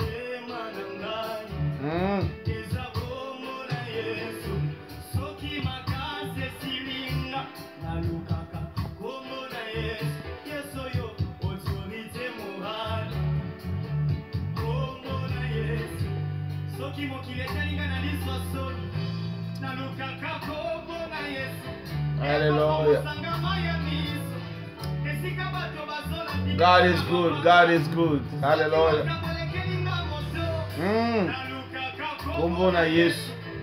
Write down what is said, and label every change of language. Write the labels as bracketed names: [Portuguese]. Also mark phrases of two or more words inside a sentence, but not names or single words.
[Lingala] eza kombo na Yesu soki makase silinga nalukaka kombo na Yesu Yesu yo [French] autorité morale [Lingala] kombo na Yesu soki mokili etalinga na liso soni nalukaka kombo na Yesu [English] Hallelujah. God is good. God is good. Hallelujah. [Lingala] Kombo na Yesu.